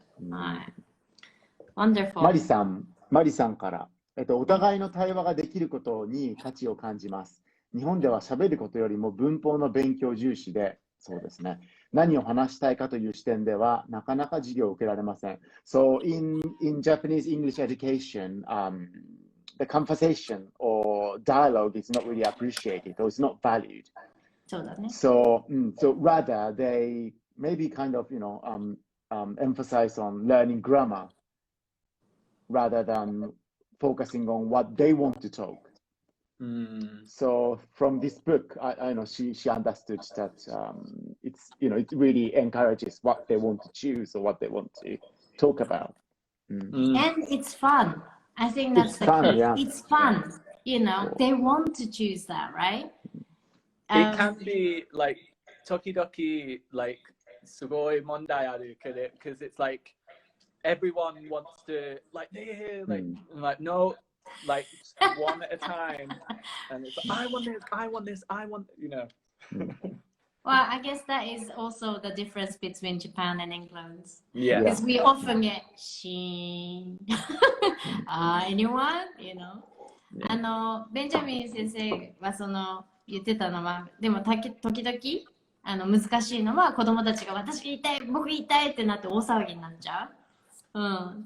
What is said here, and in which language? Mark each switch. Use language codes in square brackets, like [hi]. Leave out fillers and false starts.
[en] はい。Wonderful. [ja] マリさんから、お互いの対話ができることに価値を感じます。日本では喋ることよりも文法の勉強重視で、そうですね。何を話したいかという視点ではなかなか授業を受けられません。 [en] So in Japanese English education, the conversation or dialogue is not really appreciated or it's not valued. [ja] そうだね。 [en] So rather they maybe kind of, emphasize on learning grammar rather than focusing on what they want to talk. So from this book, I know she understood that it really encourages what they want to choose or what they want to talk about. And it's fun. I think that's the key. Yeah. It's fun. They want to choose that, right? It can be like 時々 like [ja] すごい問題ある [en] because it's like everyone wants to like no, like one at a time, and it's like, I want this, Well, I guess that is also the difference between Japan and England. Yeah. Because we often get anyone, [ja] ベンジャミン先生は言ってたのは、でも時々難しいのは子供たちが私が言いたい、僕言いたいってなって大騒ぎになっちゃう。